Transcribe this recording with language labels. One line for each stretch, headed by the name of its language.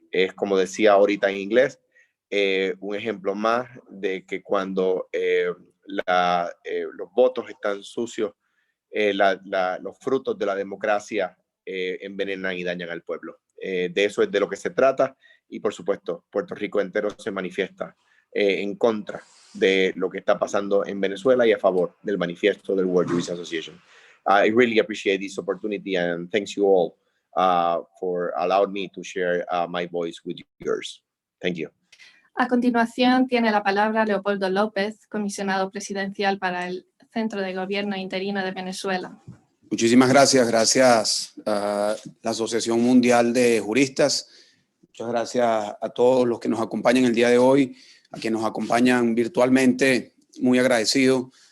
Spanish: Es, como decía ahorita en inglés, un ejemplo más de que cuando los votos están sucios, los frutos de la democracia envenenan y dañan al pueblo. De eso es de lo que se trata, y por supuesto Puerto Rico entero se manifiesta en contra de lo que está pasando en Venezuela y a favor del manifiesto del World Jurist Association.
English: I really appreciate this opportunity, and thanks you all for allowing me to share my voice with yours. Thank you.
Spanish: A continuación tiene la palabra Leopoldo López, comisionado presidencial para el Centro de Gobierno Interino de Venezuela. Muchísimas gracias. Gracias a la Asociación Mundial de Juristas. Muchas gracias a todos los que nos acompañan el día de hoy, a quienes nos acompañan virtualmente. Muy agradecido.